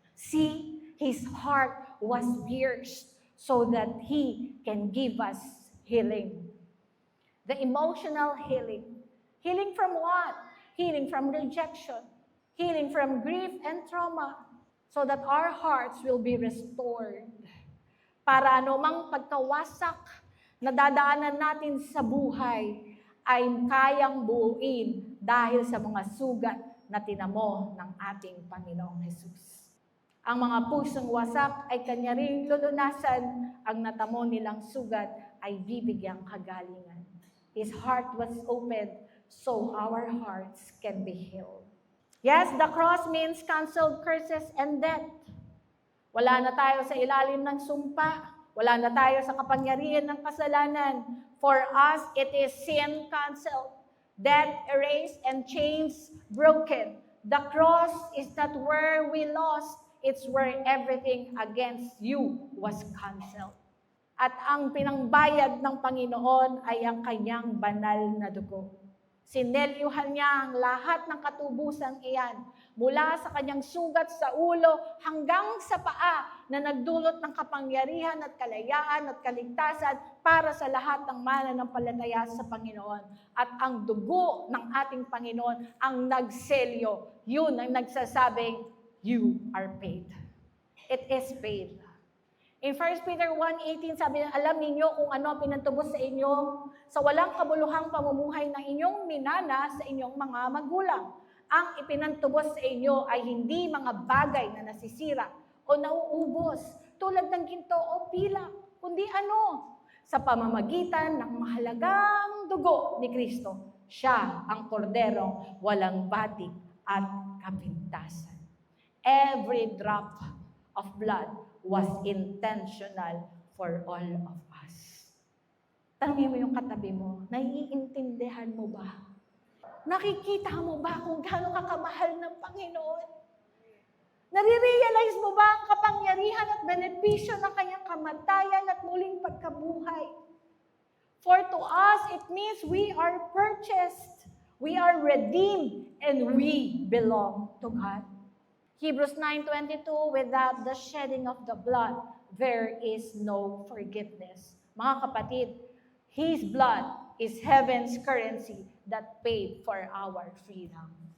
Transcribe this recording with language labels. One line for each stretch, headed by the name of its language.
English: See, His heart was pierced so that He can give us healing. The emotional healing. Healing from what? Healing from rejection. Healing from grief and trauma. So that our hearts will be restored.
Filipino: Para anumang pagkawasak na dadaanan natin sa buhay ay kayang buuin dahil sa mga sugat na tinamo ng ating Panginoong Jesus. Ang mga pusong wasak ay Kanya ring lulunasan, ang natamo nilang sugat ay bibigyang kagalingan.
English: His heart was opened so our hearts can be healed. Yes, the cross means canceled curses and death.
Filipino: Wala na tayo sa ilalim ng sumpa. Wala na tayo sa kapangyarihan ng kasalanan.
English: For us, it is sin canceled, death erased, and chains broken. The cross is not where we lost. It's where everything against you was canceled.
Filipino: At ang pinangbayad ng Panginoon ay ang kanyang banal na dugo. Sinelyuhan niya ang lahat ng katubusang iyan, mula sa kanyang sugat sa ulo hanggang sa paa na nagdulot ng kapangyarihan at kalayaan at kaligtasan para sa lahat ng mananampalataya sa Panginoon. At ang dugo ng ating Panginoon ang nagselyo. Yun ang nagsasabing,
English: you are paid. It is paid.
Filipino: In 1 Peter 1:18, sabi niya, alam ninyo kung ano pinantubos sa inyo sa walang kabuluhang pamumuhay ng inyong minana sa inyong mga magulang. Ang ipinantubos sa inyo ay hindi mga bagay na nasisira o nauubos tulad ng ginto o pilak, kundi ano? Sa pamamagitan ng mahalagang dugo ni Kristo. Siya ang korderong walang batik at kapintasan.
English: Every drop of blood was intentional for all of us.
Filipino: Tanungin mo yung katabi mo, naiintindihan mo ba? Nakikita mo ba kung gaano ka kamahal ng Panginoon? Nare-realize mo ba ang kapangyarihan at benepisyo ng kanyang kamatayan at muling pagkabuhay?
English: For to us, it means we are purchased, we are redeemed, and we belong to God. Hebrews 9:22, without the shedding of the blood, there is no forgiveness.
Filipino: Mga kapatid,
English: His blood is heaven's currency that paid for our freedom.